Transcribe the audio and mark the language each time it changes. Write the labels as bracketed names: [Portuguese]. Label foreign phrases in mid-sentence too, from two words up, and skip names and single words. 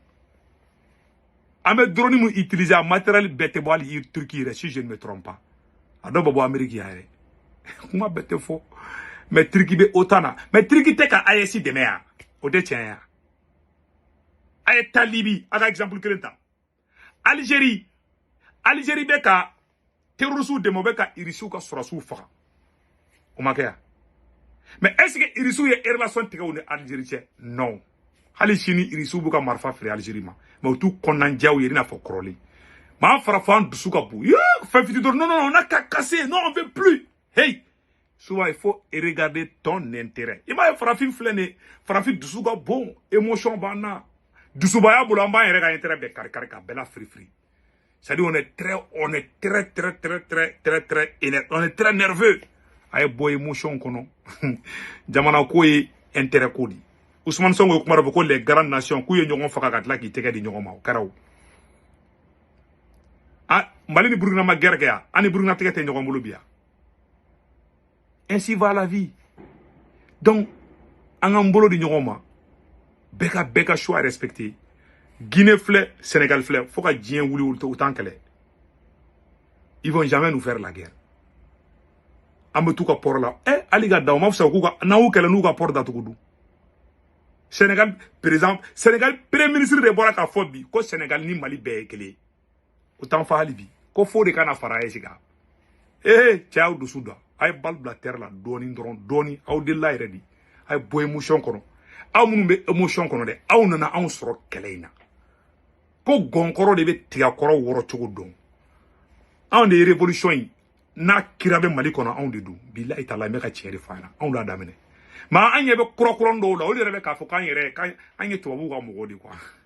[Bambara] an bɛ drone mun utiliser a matériel bɛɛ tɛ bɔ hali Turki yɛrɛ [French] si je ne me trompe pas [Bambara] a dɔw bɛ bɔ Amérique yan yɛrɛ kuma bɛɛ tɛ fɔ mais Turki bɛ autant na mais Turki tɛ ka AES dɛmɛ yan o tɛ tiɲɛ yan a ye taa Libye a ka exemple kelen ta Algérie bɛ ka terroristes dɛmɛ o bɛ ka irisiw ka sɔrɔsiw faga o ma kɛ yan [French] mais est ce que [Bambara] irisiw ye relation tigɛ u ni Algérie cɛ non hali sini irisiw b'u ka marifa feere Algérie ma mais u t'u kɔnɔnandiya u ye i n'a fɔ kɔrɔlen mais an farafo an dusu ka bon fɛn fiti dɔrɔn [French] non on a qu'à casser non on veut plus hey souvent il faut regarder ton intérêt [Bambara] i m'a ye farafin filɛ nin ye farafin dusu ka bon émotion b'an na dusubaya bolo an b'an yɛrɛ ka intérêt bɛɛ kari ka bɛɛ la firi [French] c'est-à-dire on est très énervé on est très nerveux [Bambara] a ye bɔ émotion kɔnɔ jamana ko ye intérêt ko di Ousmane Sonko kuma dɔ fɔ ko [French] les grandes nations [Bambara] k'u ye ɲɔgɔn faga ka tila k'i tɛgɛ di ɲɔgɔn ma o kɛra o Mali ni Burkina ma guerre kɛ yan an ni Burkina tɛgɛ tɛ ɲɔgɔn bolo bi yan ainsi [French] va la vie [Bambara] donc an k'an bolo di ɲɔgɔn ma bɛɛ ka [French] choix respecté [Bambara] Guinée filɛ Sénégal filɛ fo ka diɲɛ wuli u t'an kɛlɛ [French] ils vont jamais nous faire la guerre [Bambara] an bɛ t'u ka port la hali ka da o ma fisa k'u ka n'an y'u kɛlɛ n'u ka port datugu dun Sénégal président Sénégal [French] premier ministre [Bambara] de bɔra k'a fɔ bi ko Sénégal ni Mali bɛɛ ye kelen o t'an fa hali bi ko fo de kana fara AES kan cɛ aw dusu da a ye balle bila terre la dɔɔni dɔrɔn dɔɔni aw delila yɛrɛ de a ye bɔ émotion kɔnɔ aw minnu bɛ émotion kɔnɔ dɛ aw nana anw sɔrɔ kɛlɛ in na ko gɔnkɔrɔ de bɛ tigakɔrɔ wɔrɔ cogo dɔn anw de ye révolution in n'a kira bɛ Mali kɔnɔ anw de don bilahi taala n bɛ ka tiɲɛ de f'a ɲɛna anw l'a daminɛ mais an ɲɛ bɛ kura dɔw la olu yɛrɛ bɛ k'a fɔ k'an ye tubabuw ka mɔgɔ de quoi